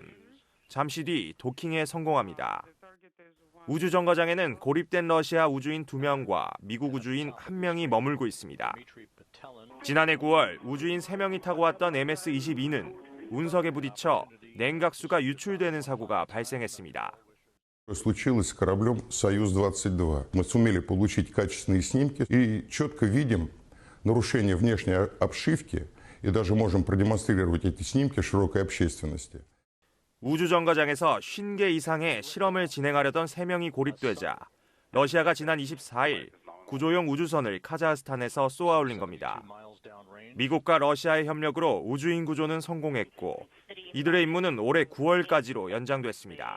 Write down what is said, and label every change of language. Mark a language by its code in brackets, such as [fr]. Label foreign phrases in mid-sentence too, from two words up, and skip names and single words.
[ko] 잠시 뒤 도킹에 성공합니다. 우주정거장에는 고립된 러시아 우주인 2명과 미국 우주인 1명이 머물고 있습니다. 지난해 9월 우주인 3명이 타고 왔던 MS-22는 운석에 부딪혀 냉각수가 유출되는 사고가 발생했습니다. [ru] Случилось с кораблем «Союз-22». Мы сумели получить качественные снимки и четко видим нарушение внешней обшивки и даже можем продемонстрировать эти снимки широкой общественности. [ko] 우주정거장에서 50개 이상의 실험을 진행하려던 3명이 고립되자 러시아가 지난 24일 구조용 우주선을 카자흐스탄에서 쏘아올린 겁니다. 미국과 러시아의 협력으로 우주인 구조는 성공했고 이들의 임무는 올해 9월까지로 연장됐습니다.